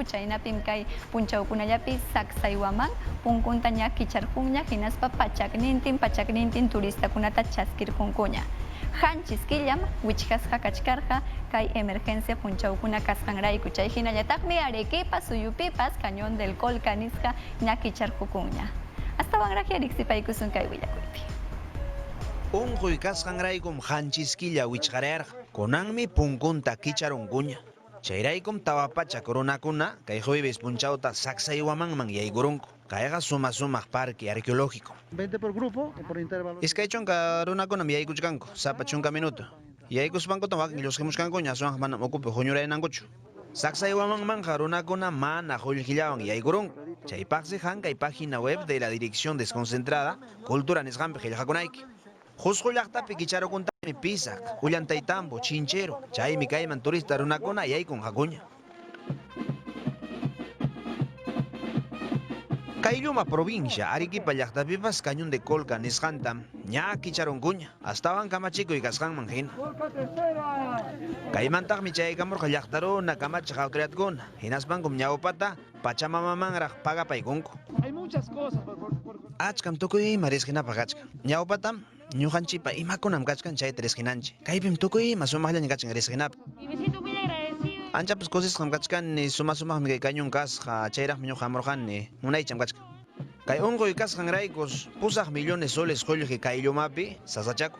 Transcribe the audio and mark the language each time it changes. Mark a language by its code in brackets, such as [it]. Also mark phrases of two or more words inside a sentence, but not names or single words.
[qu] chaynapim kay punchawkunallapi saksaywaman punkunta ña kicharqunña hinaspa pachaknintin turistakunata chaskirqunkuña hanchis killam wichqasqa kachkarqa kay emergencia punchawkuna kasqanrayku chay hinallataqmi Arequipa suyupipas Cañón del Colca nisqa ña kicharqukunña astawanraq riqsipaykusun kay willakuypi. Unquy kasqanraykum hanchiskilla wichqarayarqa kunanmi punkunta kicharunkuña chayraykum tawapachak runakuna kay jueves punchawta saksaywamanman yaykurunku kayqa sumaq [es] parque arqueológico 20 por grupo o por intervalo [qu] iskay chunka runakunam yaykuchkanku sapa chunka minuto yaykuspankuta wakin llusqimuchkankuña aswanqa manam ukupi huñurayanankuchu saksaywamanmanqa runakuna mana qullqillawan yaykurunku chaypaqsi hankay [es] página web de la Dirección Desconcentrada Cultura [qu] nisqanpi qillqakunayki Jusqu llaqtapi kicharukuntami pisaq, Ullantaytambo, Chinchero, chaymi kayman turista runakuna yaykun hakuña. Kaylluma provincia Arequipa llaqtapipas Cañón de Colca nisqantam ña kicharunkuña, astawan kamachikuy kasqanman hina. Kaymantaqmi chaykamurqa llaqtaruna kamachiq autoridadkuna, hinaspankum ñawpata Pachamamamanraq pagapaykunku. [es] Hay muchas cosas [qu] Achkam tukuyma risqhinapaq achkan. Ñawpatam ñuqanchipa imakunam kachkan chayta risqhinanchik. Kaypim tukuyma sumaqllaña kachkan risqhinapaq. Anchapas cosisqam kachkani sumaqmi kay Cañón kasqa chayraqmi ñuqa hamurqani munaycham kachkan. Kay unquy kasqanraykus pusaq millones soles qullqi kayllumapi sasachaku.